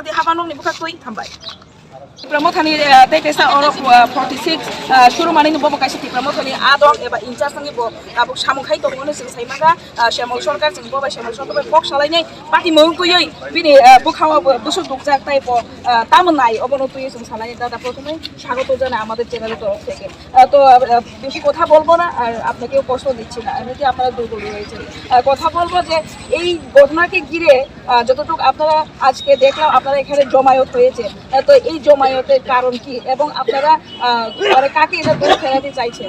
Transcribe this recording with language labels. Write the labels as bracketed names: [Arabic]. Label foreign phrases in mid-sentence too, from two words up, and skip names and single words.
[Kok Borok] jati habanong ni bukak tui thambai Pramothani te kaisa oro 46 shuru mani ni bobo kaisa pramothani adom eba incharge sangi bo abo samung khai to ngone sing saimaga shamol sarkar sing boba shamol sarkar kok salai nai party mung kuyoi bini bukhawa busu dukjak tai bo tamunai obono tuyi sing salai dada [Bangla] prothome স্বাগত জানাই আমাদের চ্যানেলের তরফ থেকে তো বেশি কথা বলবো না আর আপনাকেও কষ্ট দিচ্ছি না এমনিতে আপনারা দুর্বল হয়েছেন কথা বলবো যে এই ঘটনাকে ঘিরে যতটুকু আপনারা আজকে দেখলাম আপনারা এখানে জমায়েত হয়েছে তো এই জমায়েত জমায়েতের কারণ কি এবং আপনারা মানে কাকে এটা দোষ ফেরাতে চাইছেন?